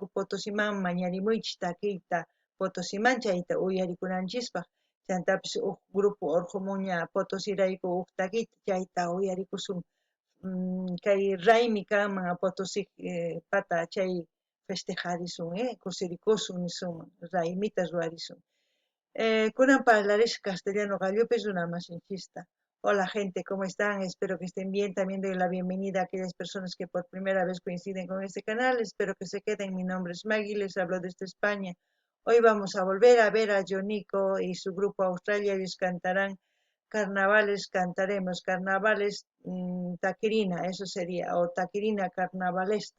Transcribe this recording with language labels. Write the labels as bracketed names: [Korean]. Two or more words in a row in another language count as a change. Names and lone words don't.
[Quechua] Potosiman mañarimuychis takiyta Potosiman chayta uyarikunanchispaq chantapis grupo Urqumun Potosirayku takiyta chayta uyarikusun kay raymi kanman Potosí pata chay festejarisun kusirikusun nisunman raymita rurarisun kunan parlarish castellano gallupi runa masinchista. [Spanish] Hola gente, ¿cómo están? Espero que estén bien. También doy la bienvenida a aquellas personas que por primera vez coinciden con este canal. Espero que se queden. Mi nombre es Maggie, les hablo desde España. Hoy vamos a volver a ver a Jonico y su grupo Australia. Ellos cantarán carnavales, cantaremos carnavales taquirina, eso sería, o taquirina carnavalesta.